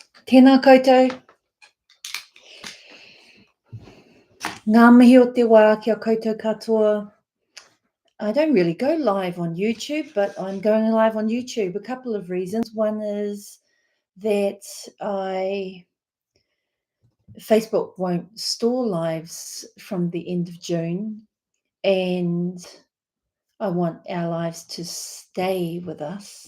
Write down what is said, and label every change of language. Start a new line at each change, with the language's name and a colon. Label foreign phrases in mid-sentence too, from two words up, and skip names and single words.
Māori: Tēnā koutou. Ngā mihi o te wā kia koutou katoa.
English: I don't really go live on YouTube, but I'm going live on YouTube. A couple of reasons. One is that Facebook won't store lives from the end of June, and I want our lives to stay with us.